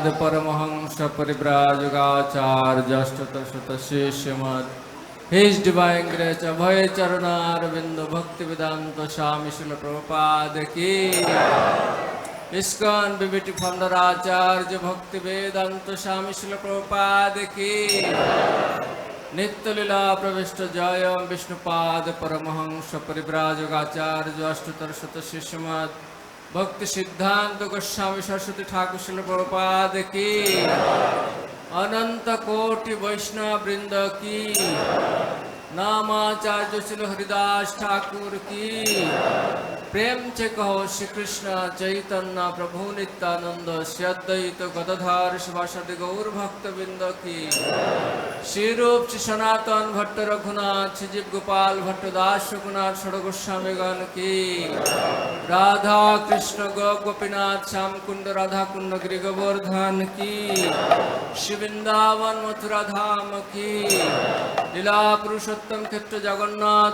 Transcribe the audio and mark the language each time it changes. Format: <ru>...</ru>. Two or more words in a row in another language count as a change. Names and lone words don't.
<hi>परमहंस परिव्राजकाचार्य अष्टोत्तर श्रीमद</hi> <en>His Divine Grace</en> <hi>Abhay Charanarvind Bhakti Vedanta Swami Srila Prabhupada ki ISKCON BBT Founder Acharya Bhakti Vedanta Swami Srila Prabhupada ki नित्य लीला प्रविष्ट Jaya Vishnupad Paramahansa Parivrajagacharya Ashtotter Shrimad Bhakti Siddhanta Goswami Saraswati Thakur Srila Prabhupada ki अनंत कोटि वैष्णव वृंद की Namacharya Srila Haridas Thakur ki प्रेम से कहो श्री कृष्ण चैतन्य प्रभु नित्यानंद श्री अद्वैत गदाधर शिवासादि गौर भक्त वृंद की श्री रूप श्री सनातन भट्ट रघुनाथ श्री जीव गोपाल भट्ट दास रघुनाथ षड गोस्वामी गण की राधा कृष्ण गोपीनाथ श्याम कुंड राधा कुंड गिरि गोवर्धन की श्री वृंदावन मथुरा धाम की लीला पुरुषोत्तम क्षेत्र जगन्नाथ</hi>